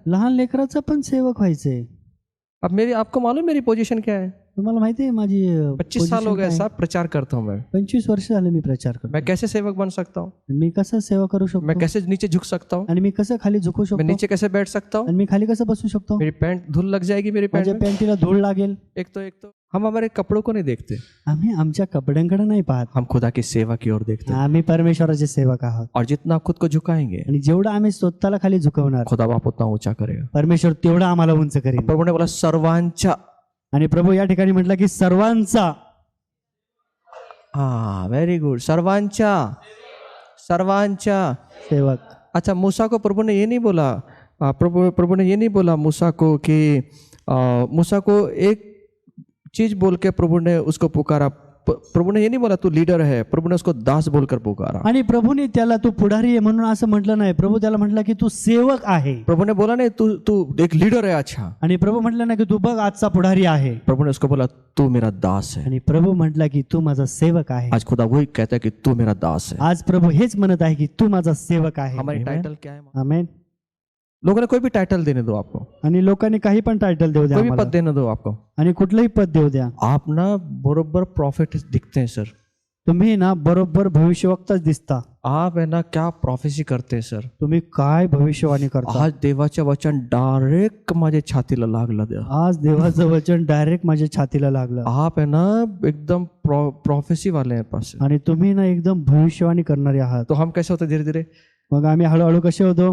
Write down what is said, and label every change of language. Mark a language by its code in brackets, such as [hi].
[mr] लहान लेकराचं पण सेवक व्हायचंय. [hi] अब आपको मालूम मेरी पोजीशन क्या है? [mr] तुम्हाला माहिती आहे माझी [hi] 25 साल हो गए साहब प्रचार करता हूँ मैं. [mr] 25 वर्ष झाले मी प्रचार करतो. [hi] मैं कैसे सेवक बन सकता हूँ? [mr] मी कसं सेवा करू [hi] मैं [mr] शकतो? [hi] कैसे नीचे झुक सकता हूँ? [mr] आणि मी कसं खाली झुकू [hi] मैं [mr] शकतो? [hi] नीचे कैसे बैठ सकता हूँ? [mr] आणि मी खाली कसं बसू शकतो? [hi] मेरी पैंट धूल लग जाएगी मेरी पैंट [mr] माझ्या [hi] में. [mr] पॅन्टीला धूळ लागेल. [hi] एक तो हम हमारे कपड़ों को नहीं देखते, [mr] आम्ही आमच्या कपड्यांकडे नाही पाहत, [hi] हम खुदा की सेवा की ओर देखते हैं. [mr] आम्ही परमेश्वराचे सेवक आहोत. [hi] और जितना आप खुद को झुकाएंगे [mr] आणि जेवढं आम्ही स्वतःला खाली झुकवणार [hi] खुदा बाप उतना ऊंचा करेगा. [mr] परमेश्वर तेवढा आम्हाला उंच करेल. [hi] प्रभु ने बोला [mr] सर्वांचा. आणि प्रभू या ठिकाणी म्हटलं की सर्वांचा. [hi] हाँ, [en] Very good. [mr] सर्वांचा, सर्वांचा सेवक. [hi] अच्छा, मूसा को प्रभु ने ये नहीं बोला, प्रभु ने ये नहीं बोला मूसा को कि मूसा को एक चीज बोल के प्रभु ने उसको पुकारा. प्रभु ने ये नहीं बोला तू लीडर है, प्रभु ने उसको दास बोलकर पुकारा. [mr] आणि प्रभूने त्याला तू पुढारी आहे म्हणून असं म्हटलं नाही. प्रभू त्याला म्हटलं की तू सेवक आहे. [hi] प्रभु ने बोला नहीं तू तू एक लीडर है. अच्छा, [mr] आणि प्रभू म्हटलं ना की तू बघ आजचा पुढारी आहे. [hi] प्रभु ने उसको बोला तू मेरा दास है. [mr] आणि प्रभू म्हटला की तू माझा सेवक आहे. [hi] आज खुदा वही कहता है कि तू मेरा दास है. [mr] आज प्रभू हेच म्हणत आहे की तू माझा सेवक आहे. [hi] हमारी टाइटल क्या है? आमेन. लोगों ने कोई भी टाइटल देने दो आपको, [mr] आणि लोकांनी काही पण टायटल देऊ द्या [hi] कोई भी [mr] आम्हाला. [hi] पद देने दो आपको. [mr] आणि कुठलंही पद देऊ द्या. [hi] आप ना [mr] बरोबर [hi] प्रॉफिट दिखते हैं सर. [mr] तुम्ही ना बरोबर भविष्यवक्ताच दिसता. [hi] आप है ना क्या प्रोफेसी करते हैं सर. [mr] तुम्ही काय भविष्यवाणी करता. आज देवाचे वचन डायरेक्ट माझ्या छातीला लागलं. आज देवाचं वचन डायरेक्ट माझ्या छातीला लागलं. [hi] आप है ना एकदम प्रोफेसी वाले हैं पास. [mr] आणि तुम्ही ना एकदम भविष्यवाणी करणारे आहात. [hi] तो हम कैसे होते धीरे धीरे? [mr] मग आम्ही हळूहळू कसे होतो?